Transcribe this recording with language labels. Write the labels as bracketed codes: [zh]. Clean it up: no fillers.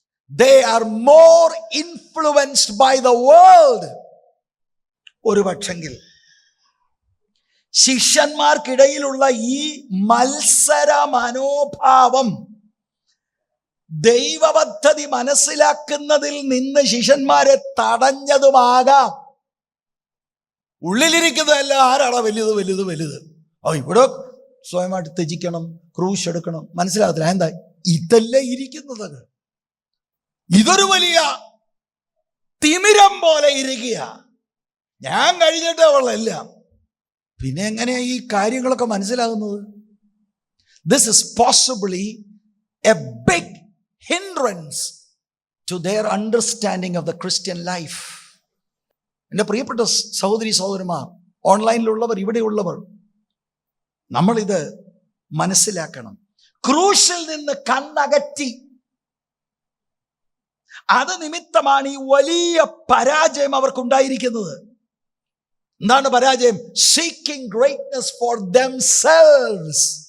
[en] They are more influenced by the world. [ml] ഒരു പക്ഷെങ്കിൽ ശിഷ്യന്മാർക്കിടയിലുള്ള ഈ മത്സര മനോഭാവം ദൈവപദ്ധതി മനസ്സിലാക്കുന്നതിൽ നിന്ന് ശിഷ്യന്മാരെ തടഞ്ഞതുമാകാം. ഉള്ളിലിരിക്കുന്നതല്ല ആരാണ് വലുത് വലുത് വലുത്. ഇവിടെ സ്വയമായിട്ട് ത്യജിക്കണം, ക്രൂശ് എടുക്കണം. മനസ്സിലാകത്തില്ല. എന്താ? ഇതല്ലേ ഇരിക്കുന്നത്. ഇതൊരു വലിയ തിമിരം പോലെ ഇരിക്കുക. ഞാൻ കഴിഞ്ഞിട്ടേ ഉള്ളെല്ലാം. പിന്നെ എങ്ങനെയാ ഈ കാര്യങ്ങളൊക്കെ മനസ്സിലാകുന്നത്? [en] This is possibly a big hindrance to their understanding of the Christian life. [ml] എൻ്റെ പ്രിയപ്പെട്ട സഹോദരി സഹോദരന്മാർ, ഓൺലൈനിലുള്ളവർ, ഇവിടെയുള്ളവർ, നമ്മളിത് മനസ്സിലാക്കണം. ക്രൂശിൽ നിന്ന് കണ്ണകറ്റി, അത് നിമിത്തമാണ് ഈ വലിയ പരാജയം അവർക്കുണ്ടായിരിക്കുന്നത്. എന്താണ് പരാജയം? [en] Seeking greatness for themselves.